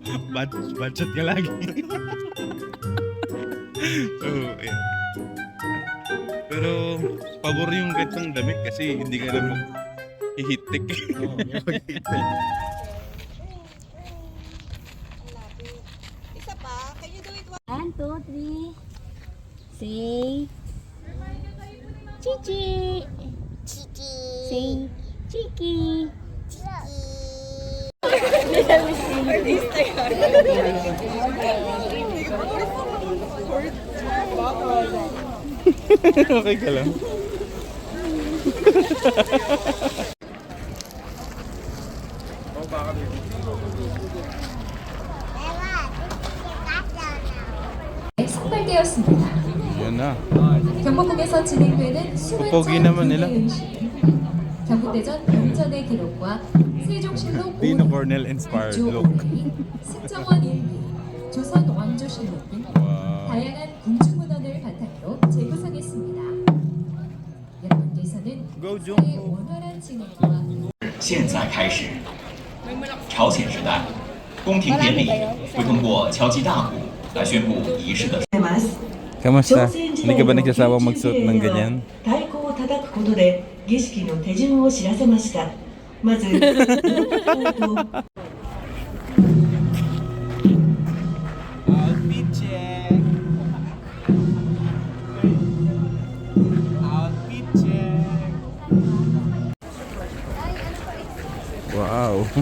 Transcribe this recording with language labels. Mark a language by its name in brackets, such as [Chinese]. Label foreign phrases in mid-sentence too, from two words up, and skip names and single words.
[English] Bad shot [Filipino] ka lagi. So, ayan. Pero pabor yung gantong damit kasi hindi ka na mag-hihitik. Isa pa, [English] can you do it 1, 2, 3. Say Chichi. Chichi. Say Chiki. [Filipino] Okay ka lang. [Korean] 선발되었습니다. [Filipino] Yan na. [Korean] 경복궁에서 진행되는 [Filipino] pogi naman nila. [Korean] 경북대전 병전의 기록과 세종실록 [English] Dino Cornell inspired look. [Korean] 승정원 일기, 조선 왕조실록 등 Wow. 다양한 궁중문헌을 바탕으로 재구성했습니다. 여러분께서는 Go, Jung. 행사의 원활한 진행과 [Chinese] 现在开始，朝鲜时代，宫廷典礼会通过敲击大鼓来宣布仪式的。 [Filipino] Kamusta? Hindi ka ba nagsasawang magsuot ng ganyan? [Japanese] 太鼓を叩くことで儀式の手順を知らせました。まず、 [English] Outfit check. Outfit check. Wow.